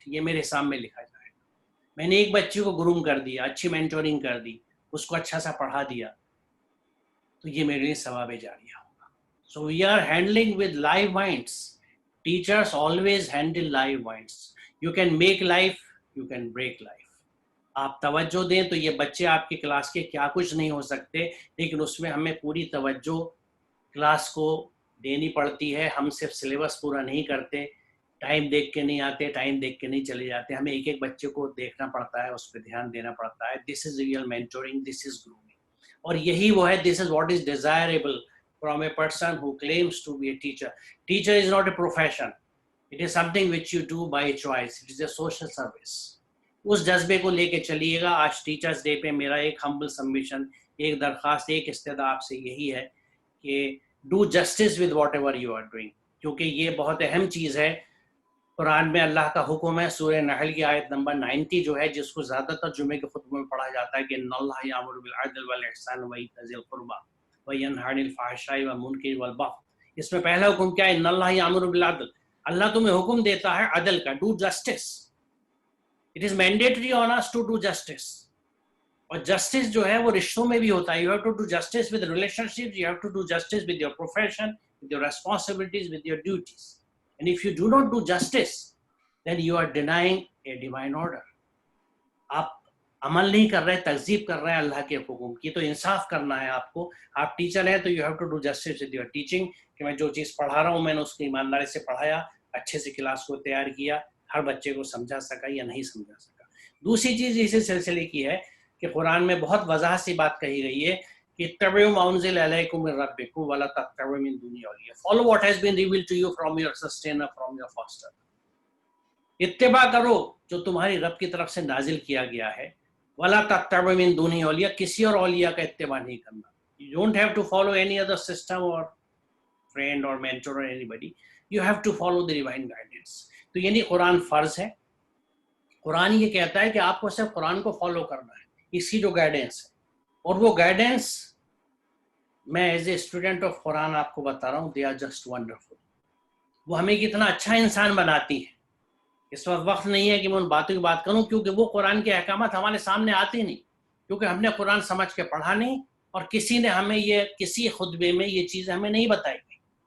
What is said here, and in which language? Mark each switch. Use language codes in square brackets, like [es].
[ur] یہ میرے سامنے لکھا جائے گا. میں نے ایک بچی کو گروم کر دیا, اچھی مینٹورنگ کر دی, اس کو اچھا سا پڑھا دیا, تو یہ میرے لیے ثواب جاریہ ہوگا. [en] So we are handling with live minds. Teachers always handle live minds. You can make life, you can break life. [ur] آپ توجہ دیں تو یہ بچے آپ کی کلاس کے کیا کچھ نہیں ہو سکتے، لیکن اس میں ہمیں پوری توجہ کلاس کو دینی پڑتی ہے. ہم صرف سلیبس پورا نہیں کرتے، ٹائم دیکھ کے نہیں آتے، ٹائم دیکھ کے نہیں چلے جاتے، ہمیں ایک ایک بچے کو دیکھنا پڑتا ہے، اس پہ دھیان دینا پڑتا ہے. [en] This is real mentoring, this is grooming. [ur] اور یہی وہ ہے، [en] This is what is desirable from a person who claims to be a teacher. Teacher is not a profession, it is something which you do by choice, it is a social service. [ur] اس جذبے کو لے کے چلیے گا. آج teachers day پہ میرا ایک ہمبل submission, ایک درخواست، ایک استدعا آپ سے یہی ہے کہ [en] do justice with whatever you are doing, [ur] کیونکہ یہ بہت اہم چیز ہے. قرآن میں اللہ کا حکم ہے، سورہ نحل کی آیت نمبر 90 جو ہے، جس کو زیادہ تر جمعے کے خطبے میں پڑھا جاتا ہے کہ [ar] ان اللہ یامر بالعدل والاحسان وایتاء ذی القربی وینہی عن الفحشاء والمنکر والبغی. [ur] اس میں پہلا حکم کیا ہے؟ [ar] ان اللہ یامر بالعدل، [ur] اللہ تمہیں حکم دیتا ہے عدل کا، [en] Do justice. It is mandatory on us to do justice. [ur] اور جسٹس جو ہے وہ رشتوں میں بھی ہوتا ہے. [en] You have to do justice with relationships, you have to do justice with your profession, with your responsibilities, with your duties. And if you do not do justice, then you are denying a divine order. [ur] آپ عمل نہیں کر رہے، تکذیب کر رہے ہیں اللہ کے حکم کی. تو انصاف کرنا ہے آپ کو. آپ ٹیچر ہیں تو [en] you have to do justice with your teaching، [ur] کہ میں جو چیز پڑھا رہا ہوں میں نے اس کی ایمانداری سے پڑھایا، اچھے سے کلاس کو تیار کیا، ہر بچے کو سمجھا سکا یا نہیں سمجھا سکا. دوسری چیز اسی سلسلے کی ہے کہ قرآن میں بہت وضاحت سے بات کہی گئی ہے کہ [ar] اتبعوا ما انزل الیکم من ربکم ولا تتبعوا من دونہ اولیاء. [en] Follow what has been revealed to you from your sustainer, from your foster. [ur] اتباع کرو جو تمہاری رب کی طرف سے نازل کیا گیا ہے. [ar] ولا تتبعوا من دونہ اولیاء، [ur] کسی اور اولیاء کا اتباع نہیں کرنا. [en] You don't have to follow any other system or friend or mentor or anybody. You have to follow the divine guidance. [ur] تو یعنی قرآن فرض ہے. قرآن یہ کہتا ہے کہ آپ کو صرف قرآن کو فالو کرنا ہے، اس کی جو گائیڈنس ہے. اور وہ گائیڈنس میں [en] as a student of Quran [ur] آپ کو بتا رہا ہوں، [en] They are just wonderful. [ur] وہ ہمیں کتنا اچھا انسان بناتی ہے. اس وقت نہیں ہے کہ میں ان باتوں کی بات کروں، کیونکہ وہ قرآن کے احکامات ہمارے سامنے آتے نہیں، کیونکہ ہم نے قرآن سمجھ کے پڑھا نہیں، اور کسی نے ہمیں یہ کسی خطبے میں یہ چیزیں ہمیں نہیں بتائی گئی.